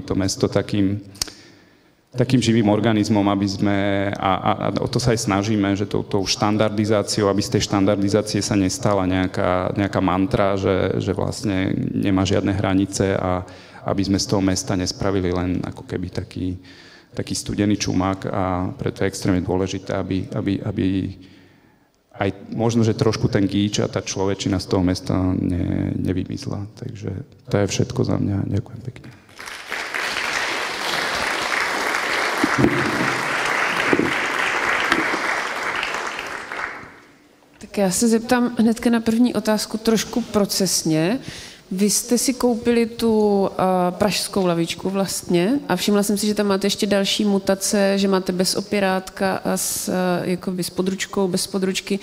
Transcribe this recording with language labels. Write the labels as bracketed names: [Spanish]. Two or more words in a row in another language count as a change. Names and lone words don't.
[Slovak] to mesto takým živým organizmom, aby sme, a o to sa aj snažíme, že tou štandardizáciou, aby z tej štandardizácie sa nestala nejaká mantra, že vlastne nemá žiadne hranice a aby sme z toho mesta nespravili len ako keby taký studený čumák, a preto je extrémne dôležité, aby aj možno, že trošku ten gíč a tá človečina z toho mesta nevymizla. Takže to je všetko za mňa. Ďakujem pekne. [Czech] Tak já se zeptám hnedka na první otázku trošku procesně. Vy jste si koupili tu pražskou lavičku vlastně a všimla jsem si, že tam máte ještě další mutace, že máte bez opěrátka a jakoby s područkou, bez područky.